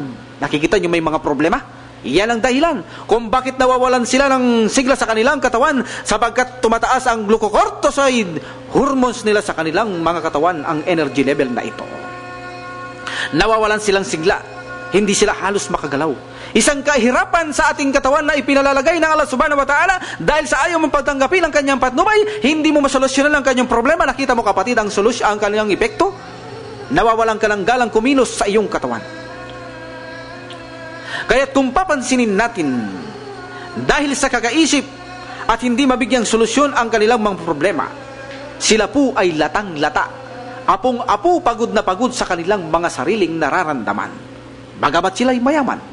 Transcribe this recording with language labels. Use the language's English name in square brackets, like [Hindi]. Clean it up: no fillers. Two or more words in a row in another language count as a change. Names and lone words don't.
[Filipino] Nakikita nyo may mga problema? Yan ang dahilan kung bakit nawawalan sila ng sigla sa kanilang katawan, sapagkat tumataas ang [English] glucocorticoid hormones [Filipino] nila sa kanilang mga katawan, ang [English] energy level [Filipino] na ito. Nawawalan silang sigla, hindi sila halos makagalaw. Isang kahirapan sa ating katawan na ipinalalagay ng Allah [Arabic] سبحانه وتعالى [Filipino] dahil sa ayaw mong pagtanggapin ang kanyang patnubay, hindi mo masolusyonan ang kanyang problema. Nakita mo kapatid ang solusyon, ang kanyang epekto? Nawawalan ka ng galang kumilos sa iyong katawan. Kaya't kung papansinin natin, dahil sa kakaisip at hindi mabigyang solusyon ang kanilang mga problema, sila po ay latang-lata, apong-apo, pagod na pagod sa kanilang mga sariling nararamdaman, bagamat sila ay mayaman.